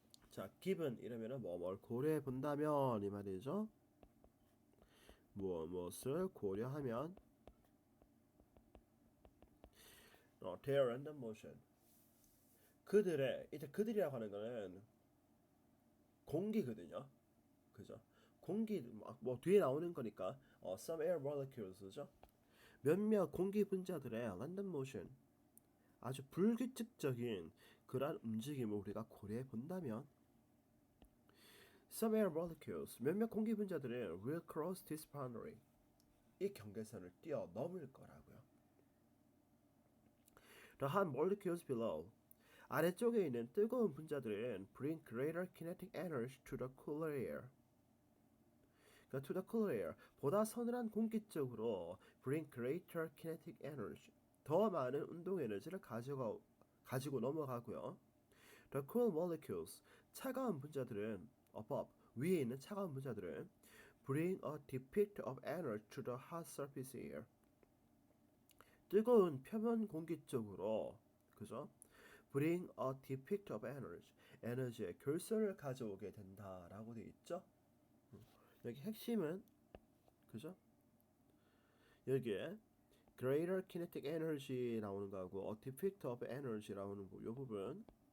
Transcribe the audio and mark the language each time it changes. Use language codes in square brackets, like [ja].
[ko] 자, given 이러면은 뭘 고려해 본다면 이 말이죠. 무엇을 고려하면 [en] their random motion. [ko] 그들의 이제 그들이라고 하는 거는 공기거든요. 그죠? 공기 뭐 뒤에 나오는 거니까 some air molecules죠. 몇몇 공기 분자들의 random motion 아주 불규칙적인 그러한 움직임을 우리가 고려해 본다면 some air molecules 몇몇 공기 분자들은 [en] will cross this boundary [ko] 이 경계선을 뛰어넘을 거라고요. [en] The hot molecules below [ko] 아래쪽에 있는 뜨거운 분자들은 [en] bring greater kinetic energy to the cooler air. [ko] 그러니까 [en] to the cooler air [ko] 보다 서늘한 공기 쪽으로 [en] bring greater kinetic energy [ko] 더 많은 운동 에너지를 가지고 넘어가고요. [en] The cool molecules [ko] 차가운 분자들은 [en] above [ko] 위에 있는 차가운 분자들은 [en] bring a depict of energy to the hot surface air. [ko] 뜨거운 표면 공기 쪽으로 그죠? [en] bring a depict of energy [ko] 에너지의 결선을 가져오게 된다라고 되어 있죠. 여기 핵심은 그죠? 여기에 greater kinetic energy 나오는 거하고 a depict of energy 나오는 거 이 부분